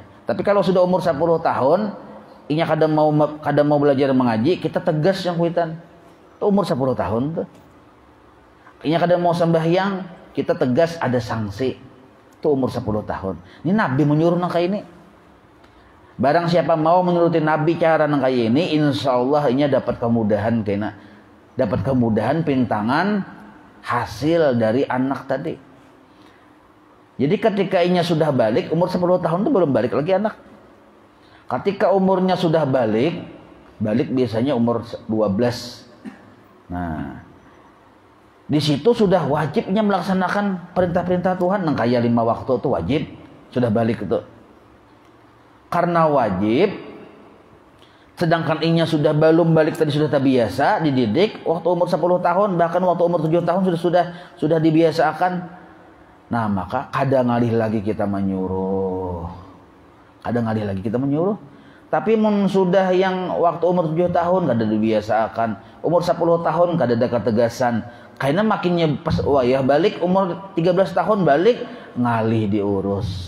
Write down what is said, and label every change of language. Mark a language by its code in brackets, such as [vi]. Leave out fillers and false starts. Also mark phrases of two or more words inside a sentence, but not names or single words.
[bjn] Tapi kalau sudah umur 10 tahun, inya kada mau belajar mengaji, kita tegas yang kuitan. [id] Itu umur 10 tahun tuh. [bjn] Inya kada mau sembahyang, kita tegas, ada sanksi. [id] Itu umur 10 tahun. [bjn] Ini Nabi menyuruh nang kayak ini. Barang siapa mau menuruti Nabi cara nang kayak ini, [ar] إن شاء الله [bjn] ini dapat kemudahan kena, dapat kemudahan pintangan hasil dari anak tadi. Jadi ketika inya sudah balik, umur 10 tahun itu belum balik lagi anak. [id] Ketika umurnya sudah balik biasanya umur 12. [bjn] Nah, di situ sudah wajibnya melaksanakan perintah-perintah Tuhan nang kayak 5 waktu itu wajib, sudah balik itu. Karena wajib, sedangkan inya sudah belum balik tadi sudah terbiasa dididik waktu umur 10 tahun, bahkan waktu umur 7 tahun sudah dibiasakan. Nah, maka kadang ngalih lagi kita menyuruh. Tapi sudah yang waktu umur 7 tahun kada dibiasakan, umur 10 tahun kada ada ketegasan. Karena makinnya pas wayah balik umur 13 tahun balik ngalih diurus.